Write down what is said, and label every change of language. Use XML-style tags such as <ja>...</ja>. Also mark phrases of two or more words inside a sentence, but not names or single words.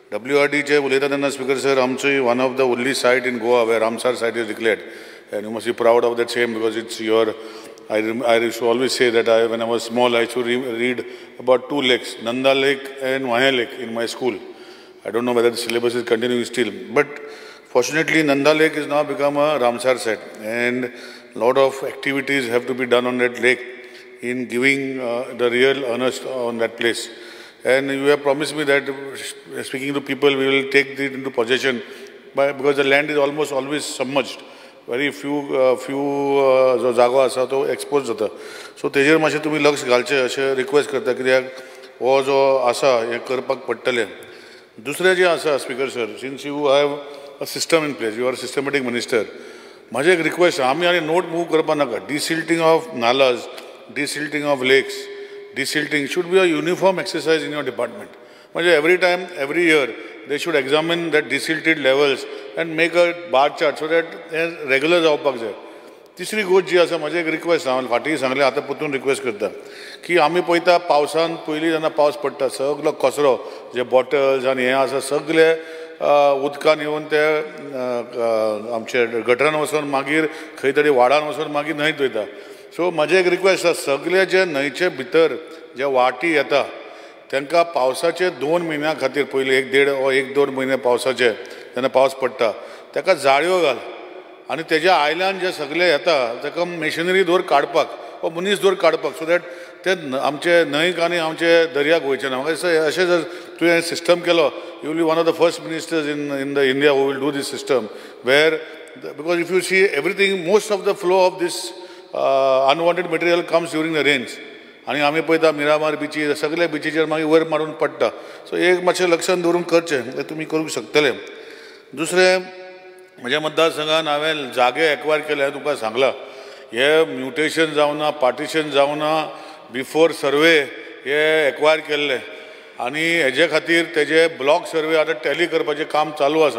<kok>WRDचे उलयता तेन्ना स्पीकर सर आमची</kok> <en>one of the only site in Goa where Ramsar site is declared and you must be proud of that same because it's your I used to always say that when I was small I used to read about two lakes, Nanda Lake and Vanya Lake in my school. I don't know whether the syllabus is continuing still, but fortunately Nanda Lake has now become a Ramsar site and a lot of activities have to be done on that lake in giving the real earnest on that place. And you have promised me that speaking to people we will take it into possession because the land is almost always submerged. Very few</en> <kok>जो जागो आसा तो एक्सपोज जाता सो तेजेर मातशें तुमी लक्ष घालचें अशें रिक्वेस्ट करता कित्याक हो जो आसा हें करपाक पडटलें. दुसरें जें आसा</kok> <en>Speaker sir since you have a system in place you are systematic minister</en> <kok>म्हाजें एक रिक्वेस्ट आमी आनी</kok> <en>note move</en> <kok>करपा नाका.</kok> <en>Desilting of nalas, desilting of lakes, desilting should be a uniform exercise in your department. म्हणजे एवरी year they should examine that desilted levels and make a bar chart so that regular</en> <kok>जावपाक जाय. तिसरी गोष्ट जी आसा म्हाजी एक रिक्वेस्ट हांव फाटीं सांगलें आतां परतून रिक्वेस्ट करता की आमी पळयता पावसान पयलीं जेन्ना पावस पडटा सगलो कचरो जे बॉटल्स आनी हें आसा सगळे उदकान येवन ते आमचे गटरान वचून मागीर खंय तरी वाडान वचून मागीर न्हंयत वयता. सो म्हाजें एक रिक्वेस्ट आसा सगळे जे न्हंयचे भितर जे वाटी येता तांकां पावसाचे 2 म्हयन्या खातीर पयलीं 1-2 म्हयने पावसाचे जेन्ना पावस पडटा ताका जाळयो घाल आनी तेज्या आयल्यान जे सगळे येता ताका मेशिनरी दवर काडपाक वा मनीस दवर काडपाक</kok> <en>so that</en> <kok>ते आमचे न्हंयक आनी आमचे दर्याक वयचे ना. म्हाका दिसता अशें जर तुवें सिस्टम केलो</kok> <en>you will be one of the first ministers in the India who will do this system where because if you see everything most of the flow of these unwanted material comes during the rains</en> <kok>आनी आमी पळयता मिरामार बिची सगळे बिचीचेर मागीर वयर मारून पडटा. सो एक मातशें लक्षान दवरून करचें तें तुमी करूंक शकतले. दुसरें म्हज्या मतदारसंघान हांवें जागे एक्वायर केले हांवें तुमकां सांगलां हे म्युटेशन जावना पार्टिशन जावना</kok> <en>before survey</en> <kok>हे एक्वायर केल्ले आनी हेजे खातीर तेजे</kok> <en>block survey</en> <kok>आतां टॅली करपाचें काम चालू आसा.</kok>